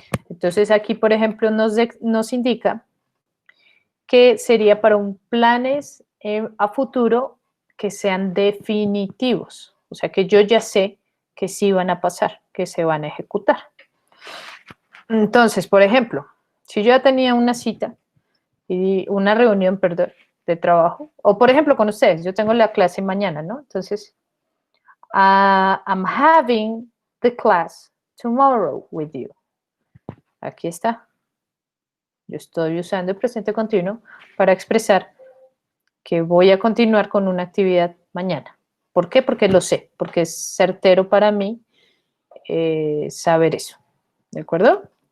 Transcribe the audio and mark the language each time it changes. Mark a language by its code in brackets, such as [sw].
[es] Entonces, aquí, por ejemplo, nos indica que sería para un planes a futuro que sean definitivos, o sea, que yo ya sé que sí van a pasar, que se van a ejecutar. Entonces, por ejemplo, si yo ya tenía una cita y una reunión, perdón, de trabajo, o por ejemplo con ustedes, yo tengo la clase mañana, ¿no? [en] Entonces, I'm having the class tomorrow with you. [es] Aquí está. Yo estoy usando el presente continuo para expresar que voy a continuar con una actividad mañana. ¿Por qué? Porque lo sé, porque es certero para mí saber eso. ¿De acuerdo?